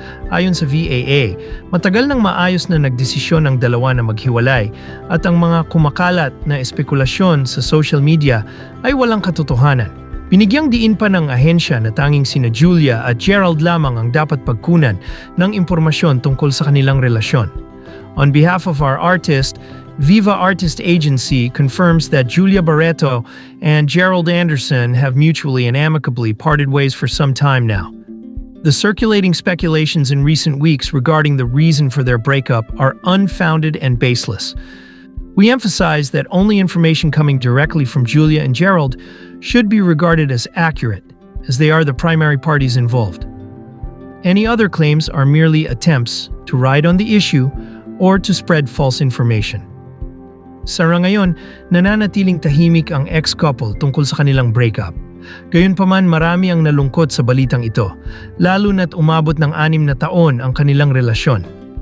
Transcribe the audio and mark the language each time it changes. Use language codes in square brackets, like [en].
[tl] Ayon sa VAA, matagal nang maayos na nagdesisyon ang dalawa na maghiwalay at ang mga kumakalat na espekulasyon sa social media ay walang katotohanan. Binigyang diin pa ng ahensya na tanging sina Julia at Gerald lamang ang dapat pagkunan ng impormasyon tungkol sa kanilang relasyon. [en] On behalf of our artist, Viva Artist Agency confirms that Julia Barreto and Gerald Anderson have mutually and amicably parted ways for some time now. The circulating speculations in recent weeks regarding the reason for their breakup are unfounded and baseless. We emphasize that only information coming directly from Julia and Gerald should be regarded as accurate, as they are the primary parties involved. Any other claims are merely attempts to ride on the issue or to spread false information. [tl] Sa ngayon, nananatiling tahimik ang ex-couple tungkol sa kanilang breakup. Gayunpaman, marami ang nalungkot sa balitang ito, lalo na't umabot ng 6 na taon ang kanilang relasyon.